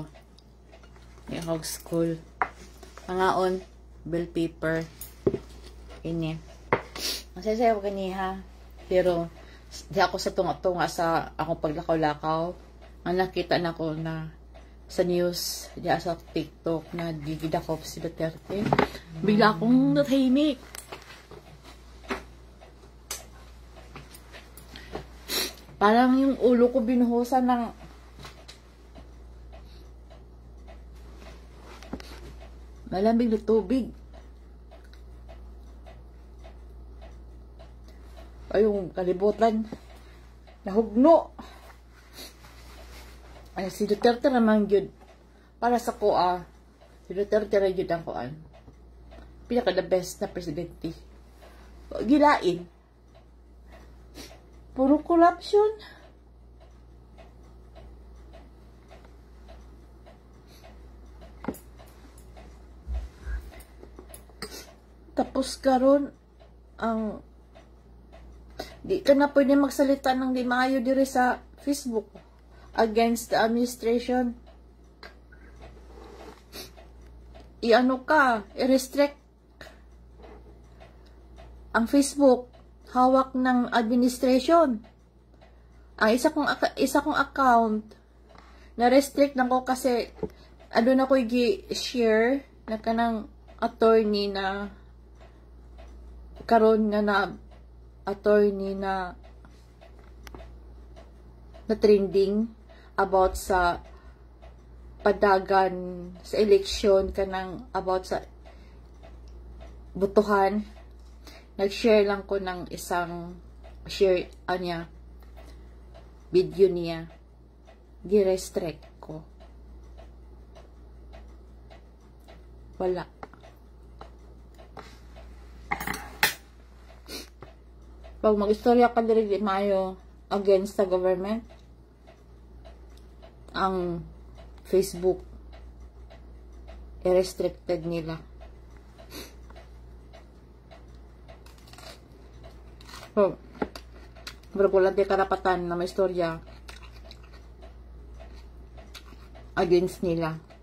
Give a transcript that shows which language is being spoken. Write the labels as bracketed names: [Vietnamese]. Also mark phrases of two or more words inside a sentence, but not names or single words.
[Cebuano] May ako school. Pangaon, bill paper. Ini. Ang saya-saya ko kaniha. Pero, di ako sa tunga-tunga sa akong paglakaw-lakaw. Ang nakita na ko na sa news, di sa TikTok na gigidakop si Duterte. [Filipino] Bigla akong natahimik. Parang yung ulo ko binuhusan ng malamig na tubig. [Cebuano] Ay, yung kalibutan nahugno. [Filipino] Ay, si Duterte naman yun. [Cebuano] Para sa koa, si Duterte na yun ang koan. Pinaka [English] the best [Cebuano] na presidente. Gilain. Puro corruption. Tapos karon ang di ka na pwede magsalita ng di maayo diri sa Facebook [English] against the administration. [Cebuano] I-ano ka, i-restrict ang Facebook. [Filipino] Hawak ng administration. [Cebuano] Ang isa kong account na-restrict na ko kasi ano na ko i-share na kanang attorney na karon nga na attorney na trending about sa padagan sa eleksyon kanang about sa butuhan. [Filipino] Nag-share lang ko ng isang share niya, video niya. [Cebuano] Gi-restrict ko. Wala. Pag mag-istorya ka diri di maayo [English] against the government, [Cebuano] ang Facebook i-restricted nila. So, pero wala di karapatan na may istorya against nila.